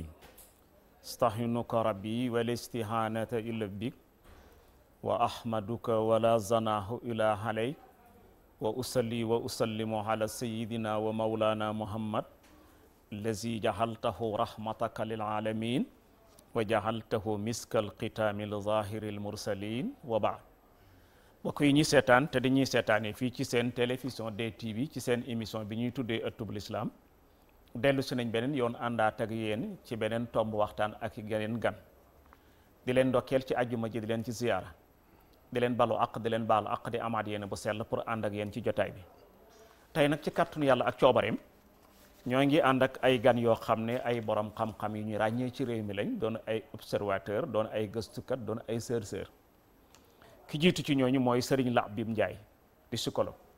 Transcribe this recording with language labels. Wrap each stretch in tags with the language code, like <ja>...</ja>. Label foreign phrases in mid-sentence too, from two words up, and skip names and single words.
<ar>استعينك ربي والاستعانة إلا بك وأحمدك ولا زناه إلا عليك وأصلي وأسلم على سيدنا ومولانا محمد الذي جعلته رحمتك للعالمين وجعلته مسك الختام لظاهر المرسلين وبعد.</ar> <wo>mbokk yi ñuy seetaan te dañuy seetaanee fii ci seen télévision DTV ci seen émission bi ñuy tuddee ëttub lislaam dellu si nañ beneen yoon àndaat ak yéen ci beneen tomb waxtaan ak yeneen gan di leen ndokkeel ci àjjuma ji di leen ci ziyaara di leen balu àq di leen baalu àq di amaat yéen bu sell pour ànd ak yéen ci jotaay bi tey nag ci kàttanu yàlla ak coobareem ñoo ngi ànd ak ay gan yoo xam ne ay borom xam-xam yu ñu ràññee ci réew mi lañ doon ay observateur doon ay gëstukat doon ay chercheur ki jiitu ci ñooñu mooy Serigne Labib Ndiaye di psychologue</wo>